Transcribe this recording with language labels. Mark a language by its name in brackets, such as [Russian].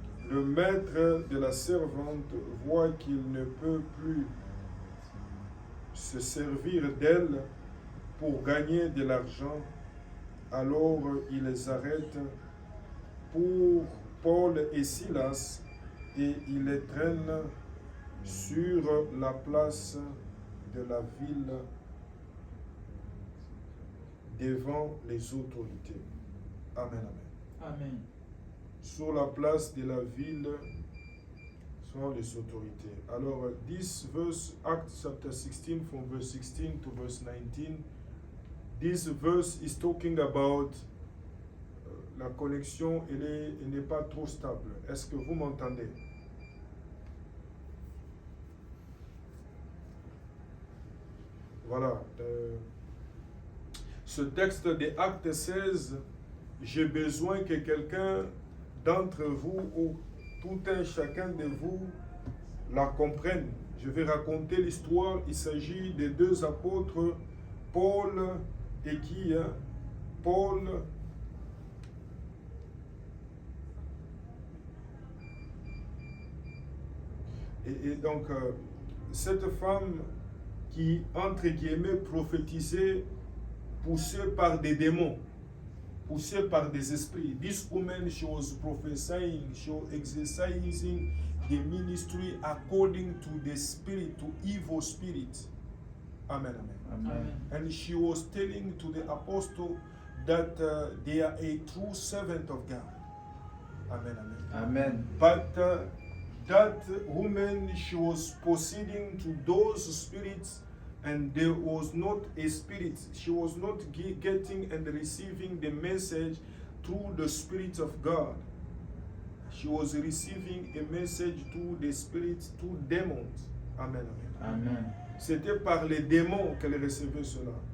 [French] Le maître de la servante voit qu'il ne peut plus se servir d'elle pour gagner de l'argent, alors il les arrête pour Paul et Silas et il les traîne sur la place de la ville devant les autorités. Amen, amen. Amen. Sur la place de la ville sont les autorités. [English] Alors, this verse, Acts chapter 16, from verse 16 to verse 19, this verse is talking about [French] la connexion, elle n'est pas trop stable. Est-ce que vous m'entendez? Voilà. Ce texte des Actes 16, j'ai besoin que quelqu'un d'entre vous ou tout un chacun de vous la comprenne. Je vais raconter l'histoire. Il s'agit des deux apôtres, Paul et qui? Paul et donc cette femme qui, entre guillemets, prophétisait, poussée par des démons, poussée par des esprits. [English] This woman, she was prophesying, she was exercising the ministry according to the spirit, to evil spirit. Amen, amen. Amen. And she was telling to the apostle that they are a true servant of God. Amen, amen. Amen. But that woman, she was proceeding to those spirits, and there was not a spirit. She was not getting and receiving the message through the Spirit of God. She was receiving a message through the Spirit, through demons. Amen, amen. Amen. [French] C'était par les démons qu'elle recevait cela.